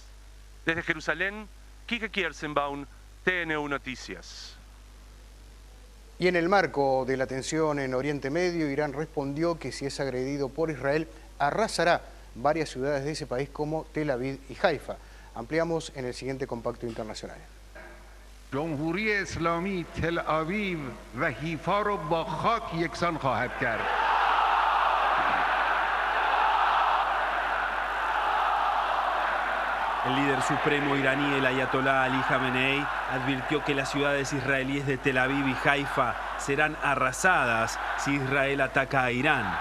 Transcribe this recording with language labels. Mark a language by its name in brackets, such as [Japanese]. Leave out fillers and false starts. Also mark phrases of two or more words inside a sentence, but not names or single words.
[Spanish] Desde Jerusalén, Quique Kierzenbaum, TNU Noticias. Y en el marco de la tensión en Oriente Medio, Irán respondió que si es agredido por Israel, arrasará varias ciudades de ese país como Tel Aviv y Haifa. Ampliamos en el siguiente compacto internacional. [Persian] جمهوری اسلامی تل آویو و حیفا رو با خاک یکسان خواهد کرد. [Spanish] El líder supremo iraní, el ayatolá Ali Khamenei, advirtió que las ciudades israelíes de Tel Aviv y Haifa serán arrasadas si Israel ataca a Irán.